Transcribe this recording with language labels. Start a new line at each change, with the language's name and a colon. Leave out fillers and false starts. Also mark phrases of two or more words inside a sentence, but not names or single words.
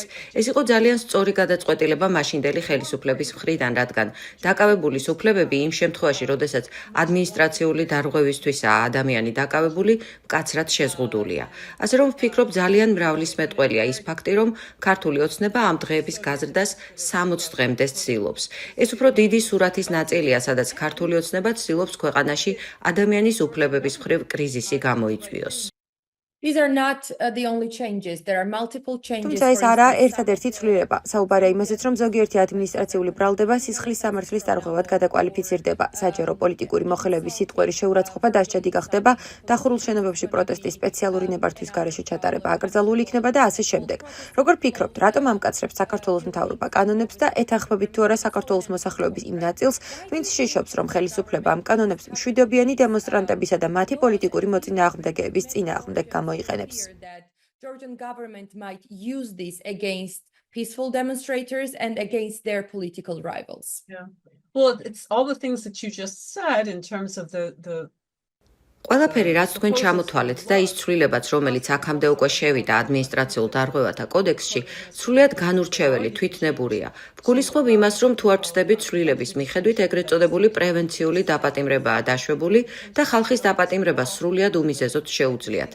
Georgian: ეს იყო ძალიან სწორი გადაწყვეტილება მაშინდელი ხელისუფლების მხრიდან, რადგან დაკავებულის უფლებები იმ შემთხვევაში, როდესაც ადმინისტრაციული დარღვევისთვისაა ადამიანი დაკავებული, მკაცრად შეზღუდულია. ასე რომ ვფიქრობ, ძალიან მრავლისმეტყველია ის ფაქტი, რომ ქართული ოცნება ამ დღეების გაზრდას 60 დღემდე ცდილობს. ეს უფრო დიდი სურათის ნაწილია, სადაც ქართული ოცნება ცდილობს ქვეყანაში ადამიანის უფლებების მხრივ კრიზისი გამოიწვიოს.
English: These are not the only changes. There are multiple changes.
Georgian: თუმცა ეს არა ერთადერთი ცვლილება. საუბარია იმაზეც, რომ ზოგიერთი ადმინისტრაციული ბრალდება სისხლის სამართლის დარღვევად გადაკვალიფიცირდება. საჯარო პოლიტიკური მოხელეების სიტყვერი შეურაცხყოფა დასჯადი გახდება, დახურულ შენობებში პროტესტის სპეციალური ნებართვის გარეშე ჩატარება აკრძალული იქნება და ასე შემდეგ. როგორ ფიქრობთ, რატომ ამკაცრებს საქართველოს მთავრობა კანონებს და ეთანხმებით თუ არა საქართველოს მოსახლეობის იმ ნაწილს, ვინც შიშობს, რომ ხელისუფლება ამ კანონებს მშვიდობიანი დემონსტრანტებისა და მათი პოლიტიკური მოწინააღმდეგეების წინააღმდეგ გამოიყენებს?
English: That Georgian government might use this against peaceful demonstrators and against their political rivals. Yeah. Well, it's all the things that you just said in terms of the
Georgian: ყველაფერი, რაც თქვენ ჩამოთვალეთ და ის ცვლილებაც, რომელიც აქამდე უკვე შევიდა ადმინისტრაციულ დარღვევათა კოდექსში, სრულიად განურჩეველი, თვითნებურია. ვგულისხმობ იმას, რომ თუ არ ვწდებით ცვლილების მიხედვით, ეგრეთ წოდებული პრევენციული დაპატიმრებაა დაშვებული და ხალხის დაპატიმრება სრულიად უმიზეზოდ შეუძლიათ.